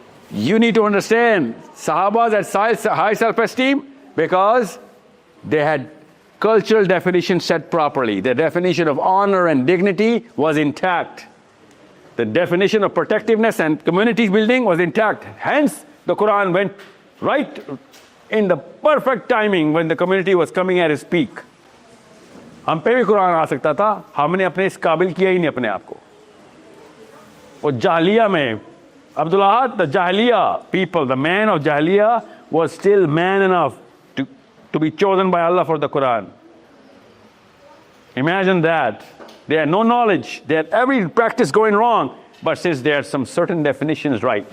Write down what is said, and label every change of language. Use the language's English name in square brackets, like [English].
[English] You need to understand, Sahabas had high self-esteem because they had cultural definition set properly. The definition of honor and dignity was intact. The definition of protectiveness and community building was intact. Hence, the Quran went right in the perfect timing when the community was coming at its peak. [Hindi] हम पे भी कुरान आ सकता था, हमने अपने इस काबिल किया ही नहीं अपने आप को. और जाहलिया में [English] Abdullah, the Jahiliya people, the man of Jahiliya was still man enough to be chosen by Allah for the Quran. Imagine that. They had no knowledge. They had every practice going wrong. But since there are some certain definitions right.